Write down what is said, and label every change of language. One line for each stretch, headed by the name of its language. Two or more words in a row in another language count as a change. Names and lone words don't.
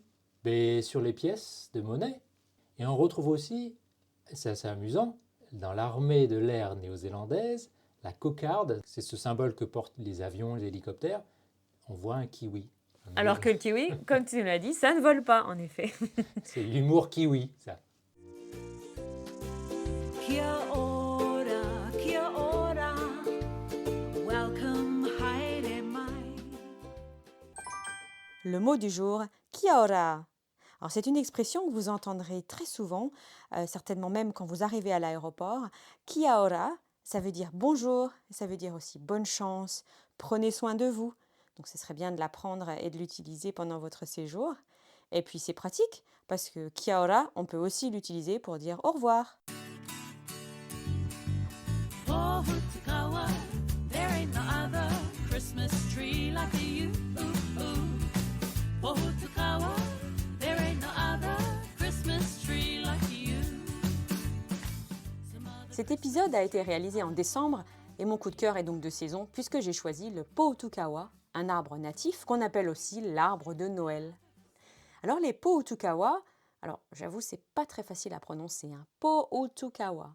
French: Mais sur les pièces de monnaie, et on retrouve aussi, c'est assez amusant, dans l'armée de l'air néo-zélandaise, la cocarde, c'est ce symbole que portent les avions, les hélicoptères, on voit un kiwi. Alors que le kiwi, comme tu l'as dit, ça ne vole pas, en effet. C'est l'humour kiwi, ça.
Māori: Kia ora, kia ora. Welcome, haere mai.
French: Le mot du jour,
Māori: kia ora.
French: Alors, c'est une expression que vous entendrez très souvent, certainement même quand vous arrivez à l'aéroport.
Māori: Kia ora,
French: ça veut dire bonjour, ça veut dire aussi bonne chance, prenez soin de vous. Donc, ce serait bien de l'apprendre et de l'utiliser pendant votre séjour. Et puis, c'est pratique parce que
Māori: kia ora,
French: on peut aussi l'utiliser pour dire au revoir.
English: Pohutukawa, there ain't no other Christmas tree like you. Pohutukawa, there ain't no other Christmas tree like you.
French: Cet épisode a été réalisé en décembre et mon coup de cœur est donc de saison puisque j'ai choisi le Pohutukawa, un arbre natif qu'on appelle aussi l'arbre de Noël. Alors les Pohutukawa, alors j'avoue c'est pas très facile à prononcer, hein, Pohutukawa.